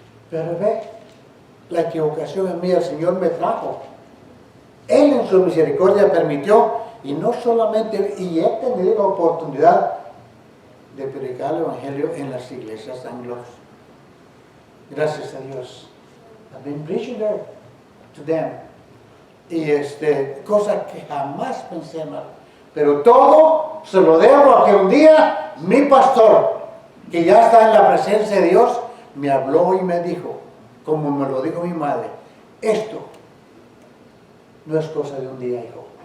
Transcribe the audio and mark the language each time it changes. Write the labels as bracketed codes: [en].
[es] Pero ve, la equivocación en mí el Señor me trajo. Él en su misericordia permitió, y no solamente, y he tenido la oportunidad de predicar el Evangelio en las iglesias anglos. Gracias a Dios. [en] I've been preaching there to them. [es] Y cosa que jamás pensé mal. Pero todo se lo debo a que un día mi pastor, que ya está en la presencia de Dios, me habló y me dijo, como me lo dijo mi madre, esto no es cosa de un día, hijo.